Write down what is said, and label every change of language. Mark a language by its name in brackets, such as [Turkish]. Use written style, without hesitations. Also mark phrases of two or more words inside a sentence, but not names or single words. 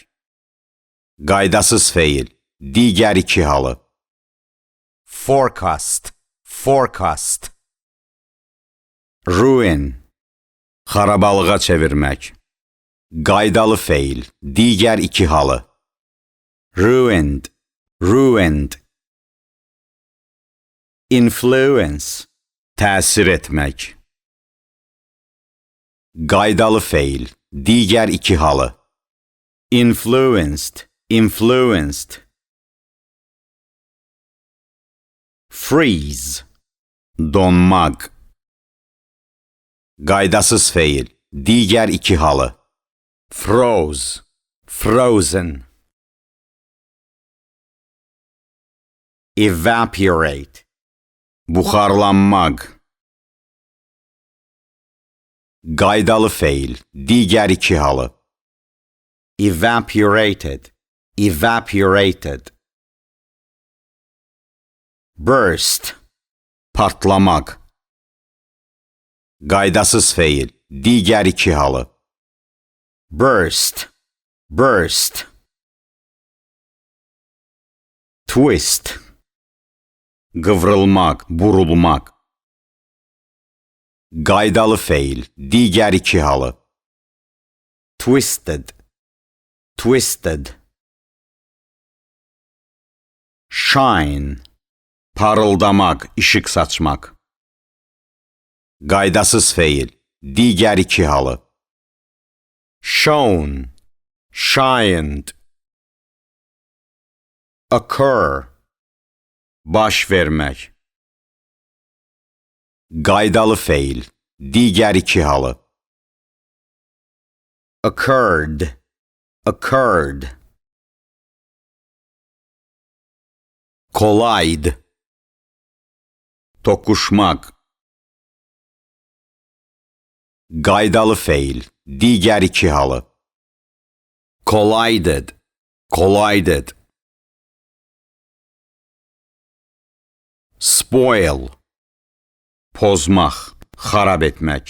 [Azerbaijani] Qaydasız feil, digər iki halı. [English] Forecast, forecast. [Azerbaijani] Ruin, xarabalığa çevirmək. Qaydalı feil, digər iki halı. [English] Ruined, ruined. [Azerbaijani] Influence, təsir etmək. Qaydalı feil, digər iki halı. [English] Influenced, influenced. [Azerbaijani] Freeze, donmaq. Qaydasız feil, digər iki halı. [English] Froze, frozen. [Azerbaijani] Evaporate, buxarlanmaq. Qaydalı feil, digər iki halı. [English] Evaporated, evaporated. [Azerbaijani] Burst, partlamaq. Qaydasız feil, digər iki halı. [English] Burst, burst. [Azerbaijani] Twist, qıvrılmaq, burulmaq. Qaydalı feil, digər iki halı. [English] Twisted, twisted. [Azerbaijani] Shine, parıldamaq, işıq saçmaq. Qaydasız feil, digər iki halı. [English] Shone, shined. [Azerbaijani] Occur, baş vermək. Qaydalı feil, digər iki halı. [English] Occurred, occurred. [Azerbaijani] Collide, toqquşmaq. Qaydalı feil, digər iki halı. [English] Collided, collided. [Azerbaijani] Spoil, pozmaq, xarab etmək.